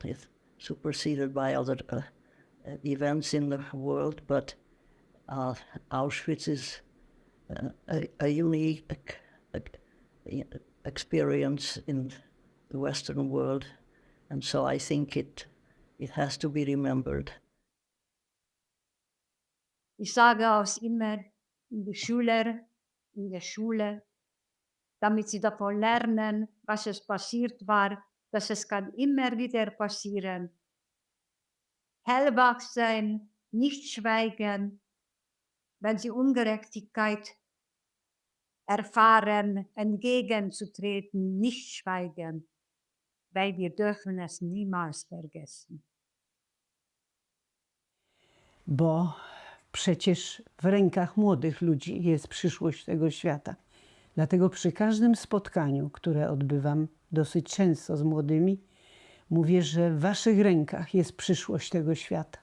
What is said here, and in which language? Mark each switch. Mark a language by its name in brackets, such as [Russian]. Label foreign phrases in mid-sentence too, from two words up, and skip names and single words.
[English] It's superseded by other events in the world, but Auschwitz is a unique experience in the Western world, and so I think it has to be remembered. [German] Ich sage auch immer in der Schule, damit sie davon lernen, was es passiert war, dass es kann immer wieder passieren. Hellwach sein, nicht schweigen, wenn sie Ungerechtigkeit erfahren, entgegenzutreten, nicht schweigen, weil wir dürfen es niemals vergessen. [Polish] Bo przecież w rękach młodych ludzi jest przyszłość tego świata. Dlatego przy każdym spotkaniu, które odbywam dosyć często z młodymi, mówię, że w waszych rękach jest przyszłość tego świata.